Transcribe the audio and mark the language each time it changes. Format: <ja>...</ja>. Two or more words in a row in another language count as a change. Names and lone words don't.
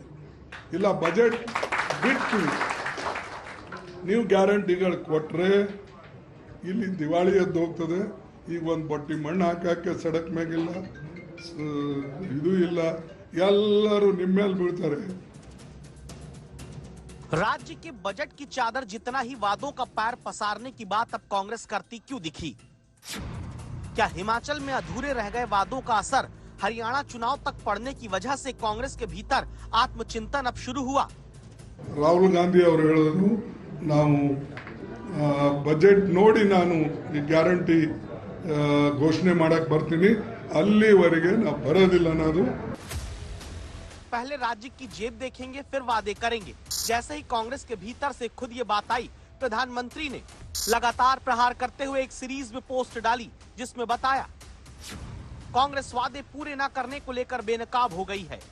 <kn>ಇಲ್ಲ ಬಜೆಟ್ ಬಿಟ್ಟು ನೀವು ಗ್ಯಾರಂಟಿಗಳು ಕೊಟ್ಟರೆ ಇಲ್ಲಿ ದಿವಾಳಿ ಎದ್ದು ಹೋಗ್ತದೆ. ಈಗ ಒಂದು ಬಟ್ಟಿ ಮಣ್ಣು ಹಾಕಕ್ಕೆ ಸಡಕ್ ಮ್ಯಾಗಿಲ್ಲ, ಇದು ಇಲ್ಲ, ಎಲ್ಲರೂ ನಿಮ್ಮ ಮೇಲೆ ಬೀಳ್ತಾರೆ।</kn> <hi>राज्य के बजट की चादर जितना ही वादों का पैर पसारने की बात अब कांग्रेस करती क्यों दिखी? क्या हिमाचल में अधूरे रह गए वादों का असर हरियाणा चुनाव तक पड़ने की वजह से कांग्रेस के भीतर आत्मचिंतन अब शुरू हुआ?</hi> <kn>ರಾಹುಲ್ ಗಾಂಧಿ ಅವರು ಹೇಳಿದ್ರು, ನಾವು ಬಜೆಟ್ ನೋಡಿ ನಾನು ಗ್ಯಾರಂಟಿ ಘೋಷಣೆ ಮಾಡಕ್ಕೆ ಬರ್ತೀನಿ, ಅಲ್ಲಿವರೆಗೆ ನಾವು ಬರೋದಿಲ್ಲ ಅನ್ನೋದು।</kn> <hi>पहले राज्य की जेब देखेंगे फिर वादे करेंगे। जैसे ही कांग्रेस के भीतर से खुद ये बात आई, प्रधानमंत्री ने लगातार प्रहार करते हुए एक सीरीज में पोस्ट डाली जिसमें बताया कांग्रेस वादे पूरे न करने को लेकर बेनकाब हो गई है।</hi>